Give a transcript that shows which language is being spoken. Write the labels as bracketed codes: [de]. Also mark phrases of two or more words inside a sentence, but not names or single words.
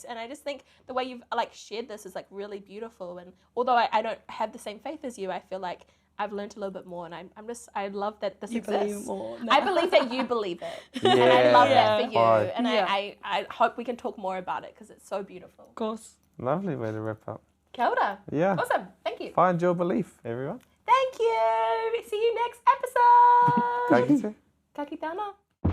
[en] And I just think the way you've like shared this is like really beautiful. And although I don't have the same faith as you, I feel like I've learned a little bit more. And I love that this exists. Believe more. I believe that you believe it. Yeah. And I love that for you. Bye. And I hope we can talk more about it because it's so beautiful. Of course. Lovely way to wrap up. [mi] Kia ora. [en] Yeah. Awesome. Thank you. Find your belief, everyone. Thank you. See you next episode. [mi] Ka kite. Ka kite ana.